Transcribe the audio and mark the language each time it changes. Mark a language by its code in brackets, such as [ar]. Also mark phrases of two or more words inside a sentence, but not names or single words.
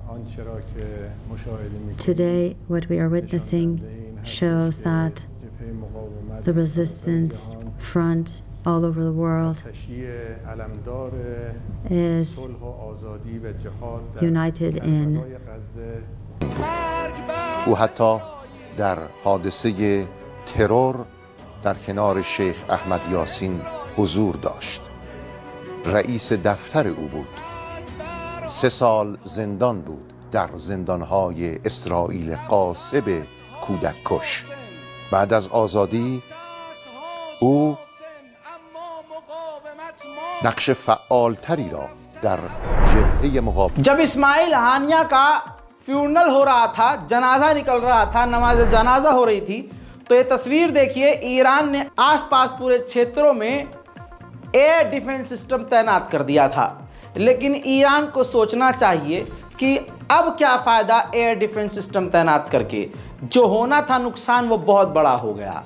[en] Today, what we are witnessing shows that the resistance front all over the world is united in [fa] او حتی در حادثه ترور در کنار شیخ احمد یاسین حضور داشت. رئیس دفتر او بود. 3 سال زندان بود در زندانهای اسرائیل غاصب کودک کش. بعد از آزادی او نقش فعالتری را در جبهه مقابل [hi] जब इस्माइल हानिया का फ्यूनल हो रहा था, जनाजा निकल रहा था, नमाज जनाजा हो रही थी, तो ये तस्वीर देखिए, ईरान ने आसपास पूरे क्षेत्रों में [en] air defense system [hi] तैनात कर दिया था। लेकिन ईरान को सोचना चाहिए कि अब क्या फ़ायदा [en] air defense system [hi] तैनात करके, जो होना था नुकसान वो बहुत बड़ा हो गया।